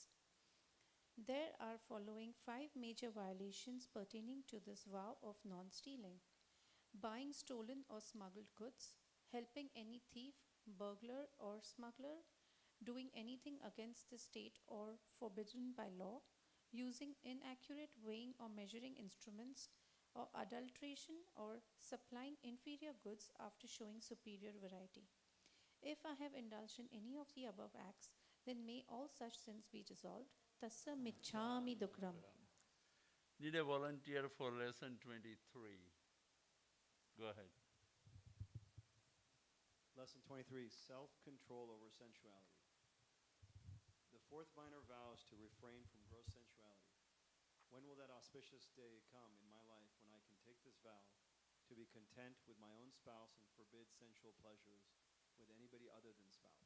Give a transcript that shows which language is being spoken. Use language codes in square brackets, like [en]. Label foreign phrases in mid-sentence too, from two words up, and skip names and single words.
[en] There are following 5 major violations pertaining to this vow of non-stealing: buying stolen or smuggled goods, helping any thief, burglar, or smuggler, doing anything against the state or forbidden by law, using inaccurate weighing or measuring instruments, or adulteration or supplying inferior goods after showing superior variety. If I have indulged in any of the above acts, then may all such sins be dissolved. [pra] Tassa michami dukram. [en] Need a volunteer for lesson 23. Go ahead. Lesson 23, self-control over sensuality. The fourth minor vow is to refrain from gross sensuality. When will that auspicious day come in my life when I can take this vow to be content with my own spouse and forbid sensual pleasures with anybody other than spouse?